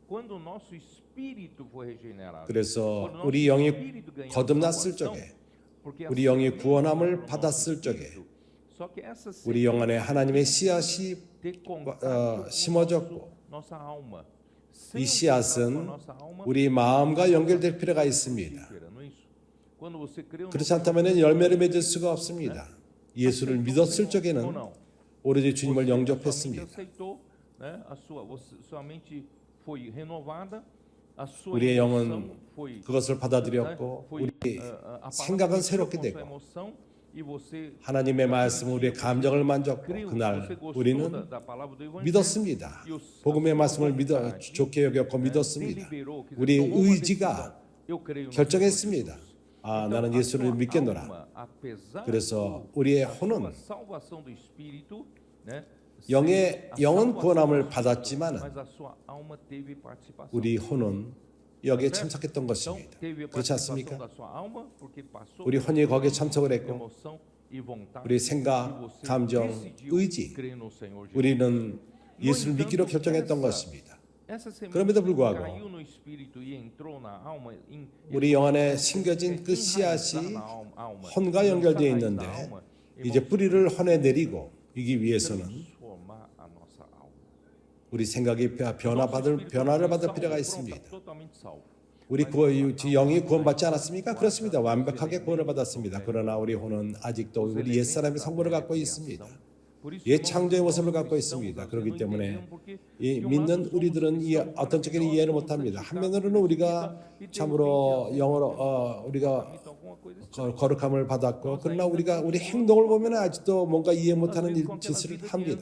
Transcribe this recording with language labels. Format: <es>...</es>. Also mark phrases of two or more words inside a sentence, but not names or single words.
<ko>그래서 우리 영이 거듭났을 적에, 우리 영이 구원함을 받았을 적에 우리 영 안에 하나님의 씨앗이 심어졌고 이 씨앗은 우리 마음과 연결될 필요가 있습니다. 그렇지 않다면 열매를 맺을 수가 없습니다. 예수를</ko> <pt>aceitou</pt> <ko>믿었을</ko> <pt>ou</pt> <ko>적에는</ko> <pt>não?</pt> <ko>오로지 주님을</ko> <pt>Você, a sua mente</pt> <ko>영접했습니다.</ko> <pt>aceitou, né? Sua mente foi renovada, a sua</pt> <ko>우리의</ko> <pt>emoção</pt> <ko>영은</ko> <pt>foi,</pt> <ko>그것을</ko> <pt>né?</pt> <ko>받아들였고</ko> <pt>foi</pt> <ko>우리</ko> <pt>a palavra</pt> <ko>생각은</ko> <pt>mexeu</pt> <ko>새롭게</ko> <pt>com sua</pt> <ko>되고</ko> <pt>emoção e você</pt> <ko>하나님의 말씀은 우리의 감정을 만졌고</ko> <pt>creu,</pt> <ko>그날</ko> <pt>você gostou</pt> <ko>우리는</ko> <pt>da palavra do evangelho</pt> <ko>믿었습니다.</ko> <pt>e</pt> <ko>복음의</ko> <pt>a</pt> <ko>말씀을</ko> <pt>sua</pt> <ko>믿어</ko> <pt>vontade,</pt> <ko>좋게 여겼고</ko> <pt>né,</pt> <ko>믿었습니다.</ko> <pt>deliberou, quer dizer,</pt> <ko>우리</ko> <pt>tomou uma</pt> <ko>의지가</ko> <pt>decisão. Eu creio no</pt> <ko>결정했습니다.</ko> <pt>Senhor Jesus.</pt> <ko>아,</ko> <pt>Então,</pt> <ko>나는</ko> <pt>a</pt> <ko>예수를</ko> <pt>sua</pt> <ko>믿겠노라.</ko> <pt>alma, apesar</pt> <ko>그래서</ko> <pt>do-</pt> <ko>우리의</ko> <pt>da</pt> <ko>혼은</ko> <pt>sua salvação do espírito, né,</pt> <ko>영은</ko> <pt>a salvação</pt> <ko>구원함을</ko> <pt>do espírito,</pt> <ko>받았지만은</ko> <pt>mas a sua alma teve participação.</pt> <ko>우리 혼은 여기에</ko> <pt>certo?</pt> <ko>참석했던</ko> <pt>Então,</pt> <ko>것입니다.</ko> <pt>teve a</pt> <ko>그렇지</ko> <pt>participação</pt> <ko>않습니까?</ko> <pt>da sua alma, porque passou</pt> <ko>우리</ko> <pt>por</pt> <ko>혼이 거기에</ko> <pt>sua</pt> <ko>참석을 했고</ko> <pt>emoção e vontade,</pt> <ko>우리</ko> <pt>e</pt> <ko>생각,</ko> <pt>você</pt> <ko>감정,</ko> <pt>decidiu</pt> <ko>의지</ko> <pt>crer no Senhor Jesus.</pt> <ko>우리는 예수를 믿기로 결정했던 것입니다.</ko> <pt>Essa semente</pt> <ko>그럼에도</ko> <pt>que</pt> <ko>불구하고</ko> <pt>caiu no espírito e entrou na alma,</pt> <ko>우리 영 안에 심겨진 그 씨앗이 혼과 연결되어 있는데 이제 뿌리를 혼에 내리고 이기 위해서는</ko> <pt>transformar a nossa alma.</pt> <ko>우리 생각이 변화를 받을 필요가 있습니다.</ko> <pt>Totalmente salvo.</pt> <ko>우리 영이 구원받지 않았습니까? 그렇습니다. 완벽하게 구원을 받았습니다. 그러나 우리 혼은 아직도 우리 옛사람의 성분을 갖고 있습니다. 옛 창조의 모습을 갖고 있습니다. 그렇기 때문에 이 믿는 우리들은 어떤 쪽에는 이해를 못합니다. 한면으로는 우리가 참으로 영어로 우리가 거룩함을 받았고 그러나 우리 행동을 보면 아직도 뭔가 이해 못하는 짓을 합니다.</ko>